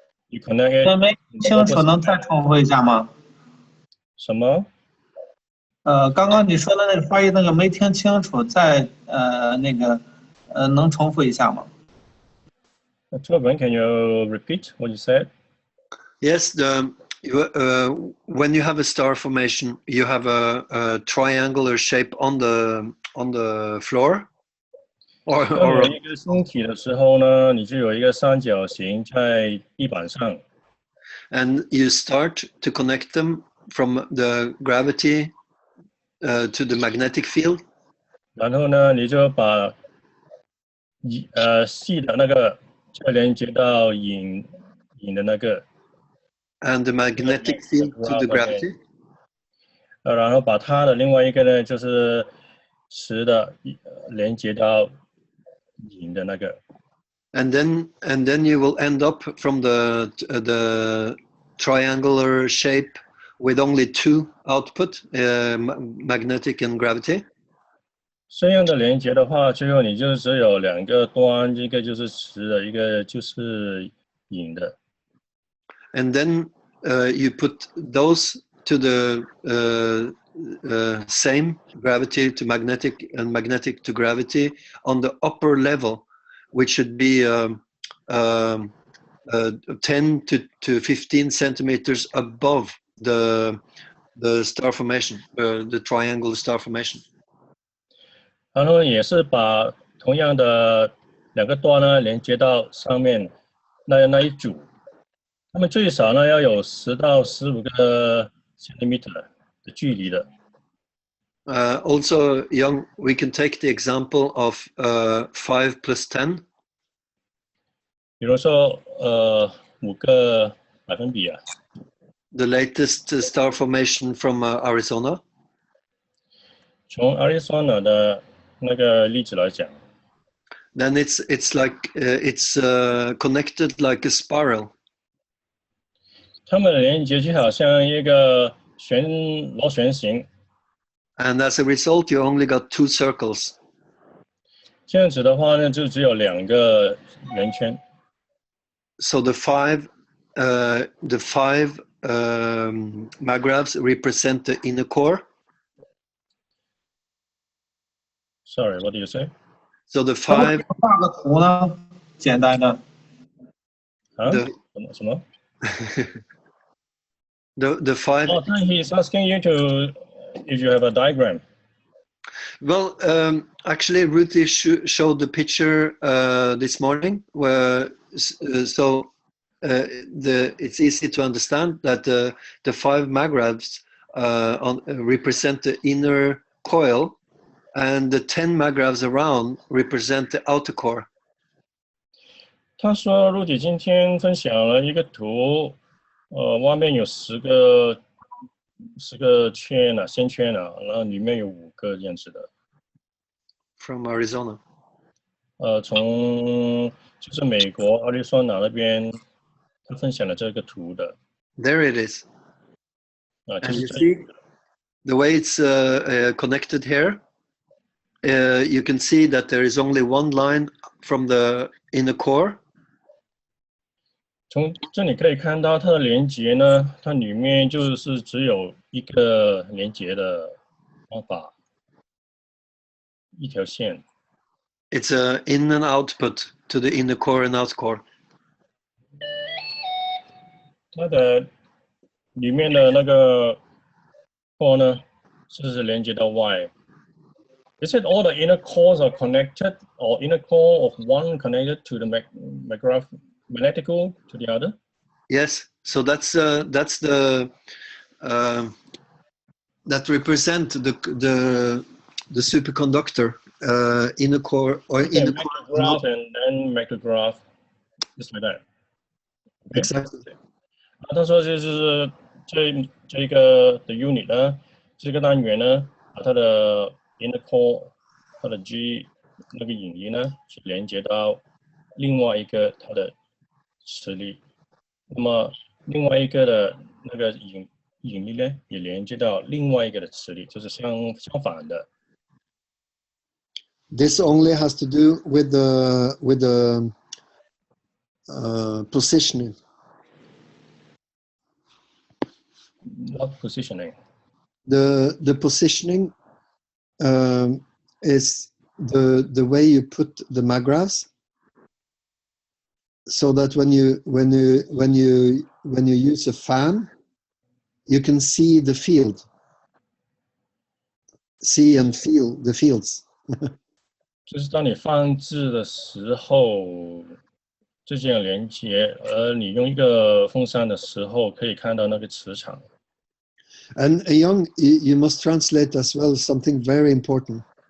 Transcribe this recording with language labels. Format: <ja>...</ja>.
<en>You connect it.</en> <zh>没清楚，能再重复一下吗？什么？刚刚你说的那个发音那个没听清楚，再那个能重复一下吗？</zh> <en>Can you repeat what you said? Yes, when you have a star formation, you have a triangular shape on the floor, or</en> <zh>有一个星体的时候呢，你就有一个三角形在地板上。</zh> <en>And you start to connect them from the gravity to the magnetic field.</en> <zh>然后呢，你就把细的那个就连接到引的那个。</zh> <en>And the magnetic field to the gravity.</en> <zh>然后把它的另外一个呢，就是磁的连接到引的那个。</zh> <en>And then you will end up from the triangular shape with only 2 output, magnetic and gravity.</en> <zh>这样的连接的话，最后你就只有2个端，一个就是磁的，一个就是引的。</zh> <en>And then you put those to the same gravity to magnetic and magnetic to gravity on the upper level, which should be 10 to 15 centimeters above the star formation, the triangle star formation.</en> <zh>然后也是把同样的2个端呢连接到上面那一组，它们最少呢要有10到15个 centimeter 的距离的。</zh> <en>Also, Young, we can take the example of 5 plus 10.</en> <zh>比如说5个百分比啊。</zh> <en>The latest star formation from Arizona.</en> <zh>从 Arizona 的那个例子来讲。</zh> <en>Then it's like it's connected like a spiral.</en> <zh>它们的连接就好像一个螺旋形。</zh> <en>And as a result, you only got 2 circles.</en> <zh>这样子的话呢，就只有2个圆圈。</zh> <en>So the five magravs represent the inner core. Sorry, what do you say? So the 5.</en> <zh>画个图呢，简单的。啊？什么</zh> <en>The 5. Oh, he's asking you to, if you have a diagram. Well, actually, Ruthie showed the picture this morning, where it's easy to understand that the 5 magravs represent the inner coil, and the 10 magravs around represent the outer core.</en> <zh>他说，Ruthie 今天分享了一个图，外面有10个圈啊，线圈啊，然后里面有5个这样子的。</zh> <en>From Arizona.</en> <zh>从就是美国亚利桑那那边，他分享了这个图的。</zh> <en>There it is. And you see the way it's connected here. You can see that there is only one line from the inner core.</en> <zh>从这里可以看到它的连接呢，它里面就是只有一个连接的方法，一条线。</zh> <en>It's a in and output to the inner core and outer core.</en> <zh>它的里面的那个 core 呢，是连接到外。</zh> <en>Is it all the inner cores are connected, or inner core of one connected to the magnetical to the other? Yes. So that's the that represent the superconductor inner core or okay, inner core and then macrograph, just like that. Okay? Exactly.</en> <zh>他说就是这个的 unit 呢，这个单元呢，把它的 inner core 它的 G 那个引力呢，去连接到另外一个它的磁力，那么另外一个的那个引力呢，也连接到另外一个的磁力，就是相反的。</zh> <en>This only has to do with the positioning. What positioning? The positioning is the way you put the magravs, so that when you use a fan, you can see the field, see and feel the fields.</en> <zh>就是当你放置的时候，这样连接，而你用一个风扇的时候，可以看到那个磁场。</zh> <en>And Young, you must translate as well something very important.</en>